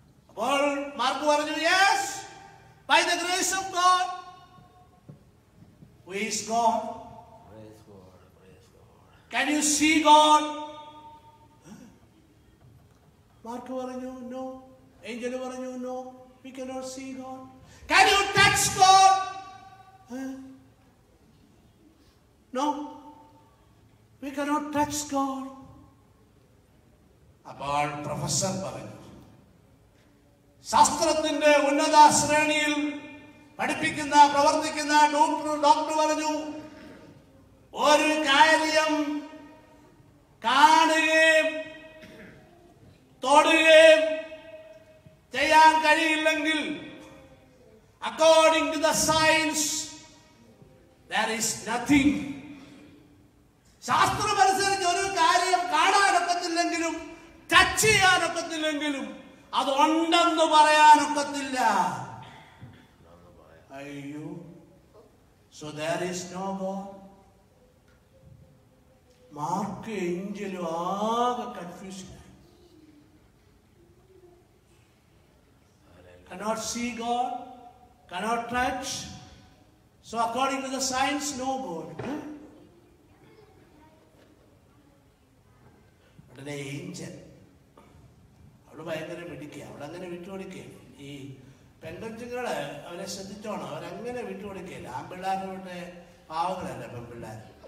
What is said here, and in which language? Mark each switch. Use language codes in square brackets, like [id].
[ml] അപ്പോൾ മാർക്ക് പറഞ്ഞു, [en] Yes, by the grace of God. Who is God? Can you see God? [ml] Mark പറഞ്ഞു, [en] no. [ml] Angel പറഞ്ഞു, [en] no, we cannot see God. Can you touch God? No, we cannot touch God. [ml] അപ്പോൾ professor പറഞ്ഞു, ശാസ്ത്രത്തിന്റെ ഉന്നത ശ്രേണിയിൽ പഠിപ്പിക്കുന്ന പ്രവർത്തിക്കുന്ന doctor പറഞ്ഞു, ഒരു കാര്യം കാണുകയും തൊടുകയും ചെയ്യാൻ കഴിയില്ലെങ്കിൽ [en] according to the science there is nothing. [ml] ശാസ്ത്രമനുസരിച്ച് ഒരു കാര്യം കാണാനൊക്കത്തില്ലെങ്കിലും ടച്ച് ചെയ്യാനൊക്കത്തില്ലെങ്കിലും അതുണ്ടെന്ന് പറയാനൊക്കത്തില്ല. [en] അയ്യോ, so there is no God. [ml] Mark ഏഞ്ചലും ആകെ confusion. [en] Cannot see God, cannot touch. So according to the science, no God. But an angel, [ml] അവള് ഭയങ്കര മിടുക്കുക. അവളങ്ങനെ വിട്ടുകൊടുക്കുകയാണ്. ഈ പെൺകൊച്ചുങ്ങള് അവരെ ശ്രദ്ധിച്ചോണം, അവരങ്ങനെ വിട്ടുകൊടുക്കുകയില്ല. ആൺപിള്ളേരുടെ പാവങ്ങളല്ല പെൺപിള്ളേർ.